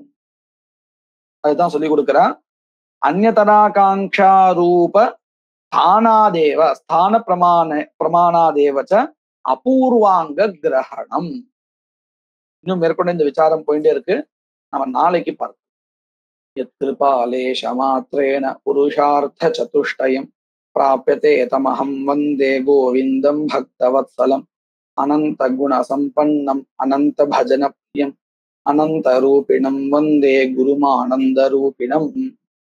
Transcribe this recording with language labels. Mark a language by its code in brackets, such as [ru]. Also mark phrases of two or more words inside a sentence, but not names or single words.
[ta] அதுதான் சொல்லி கொடுக்கிற. [sa] அந்நியதராகாங்ஷா ரூப ஸ்தானாதேவ ஸ்தான பிரமாணாதேவச்ச அபூர்வாங்க கிரகணம். [ta] இன்னும் மேற்கொண்டு இந்த விசாரம் போயிட்டே இருக்கு, நம்ம நாளைக்கு பார்ப்போம். [sa] यत्कृपालेशमात्रेण पुरुषार्थचतुष्टयं प्राप्यते तमहं वन्दे गोविन्दं भक्तवत्सलम् अनन्तगुणसम्पन्नम् अनन्तभजनप्रियम् अनन्तरूपिणं वन्दे गुरुमानन्दरूपिणम्